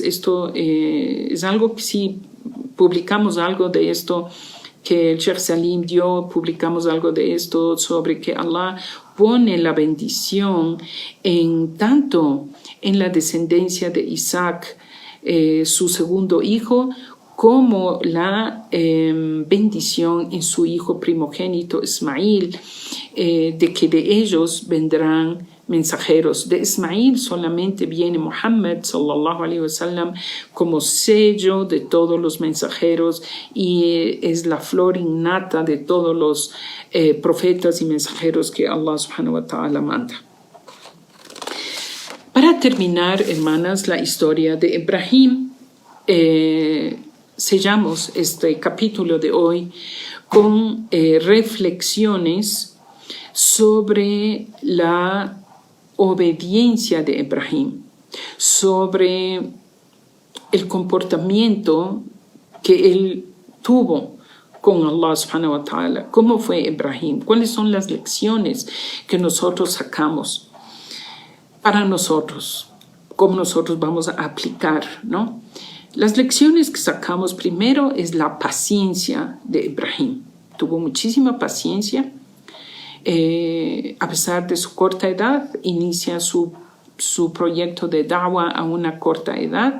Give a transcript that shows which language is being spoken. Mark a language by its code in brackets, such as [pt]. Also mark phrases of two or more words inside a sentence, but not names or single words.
[es] Esto es algo que si publicamos algo de esto que el Sheikh Salim dio, publicamos algo de esto sobre que Allah pone la bendición tanto en la descendencia de Isaac, su segundo hijo, como la bendición en su hijo primogénito Ismail, de que de ellos vendrán mensajeros. De Ismail solamente viene Muhammad [ar] صلى الله عليه وسلم [es] como sello de todos los mensajeros y es la flor innata de todos los profetas y mensajeros que Allah [ar] سبحانه وتعالى [es] manda. Para terminar, hermanas, la historia de Ibrahim, sellamos este capítulo de hoy con reflexiones sobre la obediencia de Ibrahim, sobre el comportamiento que él tuvo con Allah [ar] سبحانه وتعالى. [es] ¿Cómo fue Ibrahim? ¿Cuáles son las lecciones que nosotros sacamos para nosotros? ¿Cómo nosotros vamos a aplicar, ¿no? Las lecciones que sacamos primero es la paciencia de Ibrahim. Tuvo muchísima paciencia. A pesar de su corta edad, inicia su proyecto de da'wah a una corta edad.